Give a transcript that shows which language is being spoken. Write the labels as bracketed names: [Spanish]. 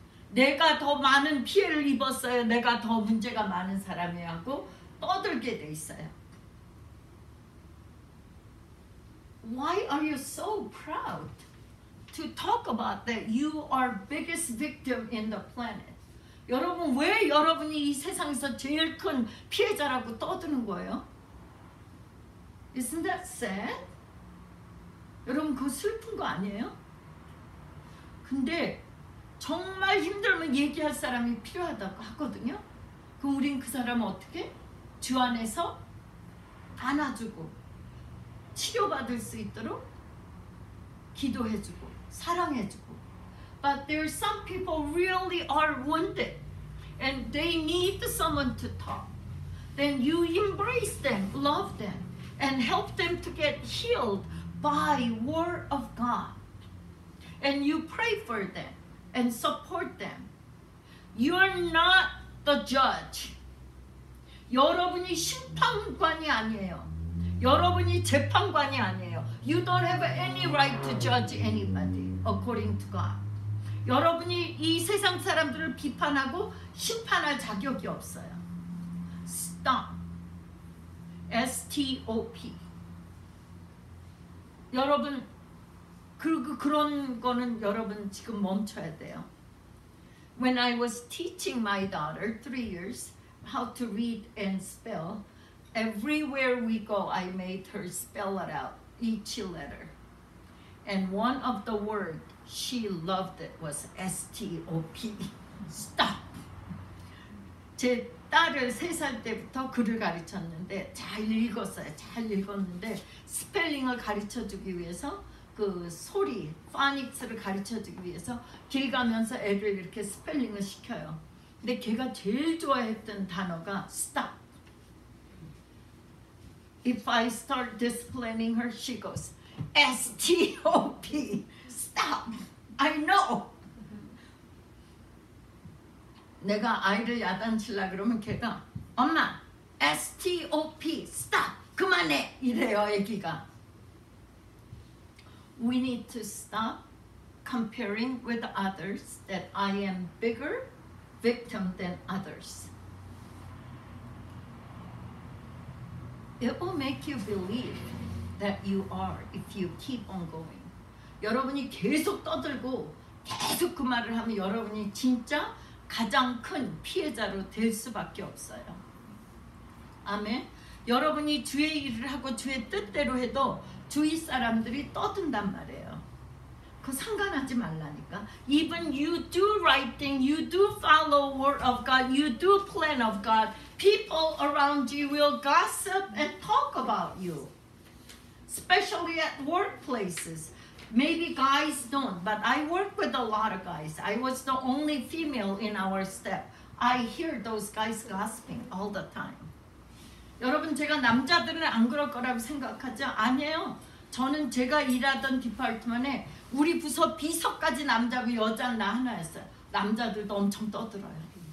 [Korean] 내가 더 많은 피해를 입었어요. 내가 더 문제가 많은 사람이야 하고 떠들게 돼 있어요. [English] Why are you so proud to talk about that you are biggest victim in the planet? [Korean] 여러분, 왜 여러분이 이 세상에서 제일 큰 피해자라고 떠드는 거예요? [English] Isn't that sad? [Korean] 여러분, 그거 슬픈 거 아니에요? 근데 정말 힘들면 얘기할 사람이 필요하다고 하거든요. 그럼 우린 그 사람을 어떻게? 주 안에서 안아주고 치료받을 수 있도록 기도해주고 사랑해주고. [English] But there are some people really are wounded and they need someone to talk. Then you embrace them, love them, and help them to get healed by word of God. And you pray for them and support them. You're not the judge. [Korean] 여러분이 심판관이 아니에요. 여러분이 재판관이 아니에요. [English] You don't have any right to judge anybody according to God. [Korean] 여러분이 이 세상 사람들을 비판하고 심판할 자격이 없어요. [English] Stop. S-T-O-P. [Korean] 여러분, 그런 거는 여러분 지금 멈춰야 돼요. [English] When I was teaching my daughter 3 years how to read and spell, everywhere we go I made her spell it out, each letter. And one of the words she loved it was S-T-O-P. Stop. [Korean] 제 딸을 3살 때부터 글을 가르쳤는데 잘 읽었는데 스펠링을 가르쳐주기 위해서 그 소리, 파닉스를 가르쳐주기 위해서 길 가면서 애를 이렇게 스펠링을 시켜요. 근데 걔가 제일 좋아했던 단어가 stop. [English] If I start disciplining her, she goes S-T-O-P. Stop. I know. [Korean] 내가 아이를 야단치려 그러면 걔가 엄마 S-T-O-P. Stop. 그만해. 이래요, 애기가. [English] We need to stop comparing with others that I am bigger victim than others. It will make you believe that you are if you keep on going. [Korean] 여러분이 계속 떠들고 계속 그 말을 하면 여러분이 진짜 가장 큰 피해자로 될 수밖에 없어요. 아멘. 여러분이 주의 일을 하고 주의 뜻대로 해도 주위 사람들이 떠든단 말이에요. 그 상관하지 말라니까. [English] Even you do right thing, you do follow word of God, you do plan of God, people around you will gossip and talk about you. Especially at workplaces. Maybe guys don't, but I work with a lot of guys. I was the only female in our staff. I hear those guys gossiping all the time. [Korean] 여러분, 제가 남자들은 안 그럴 거라고 생각하죠? 아니에요. 저는 제가 일하던 디파트먼에 우리 부서 비서까지 남자고 여자는 나 하나였어요. 남자들도 엄청 떠들어요.